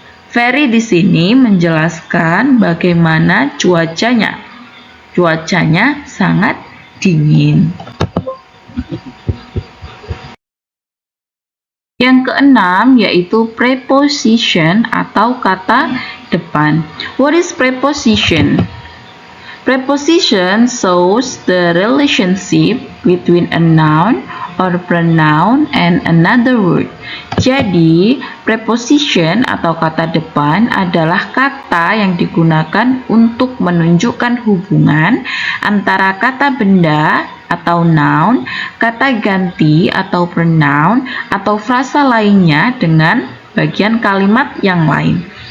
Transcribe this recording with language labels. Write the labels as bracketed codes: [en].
[id] Very di sini menjelaskan bagaimana cuacanya. Cuacanya sangat dingin. Yang keenam yaitu preposition atau kata depan. [en] What is preposition? Preposition shows the relationship between a noun or pronoun and another word. [id] Jadi, preposition atau kata depan adalah kata yang digunakan untuk menunjukkan hubungan antara kata benda atau noun, kata ganti atau pronoun, atau frasa lainnya dengan bagian kalimat yang lain.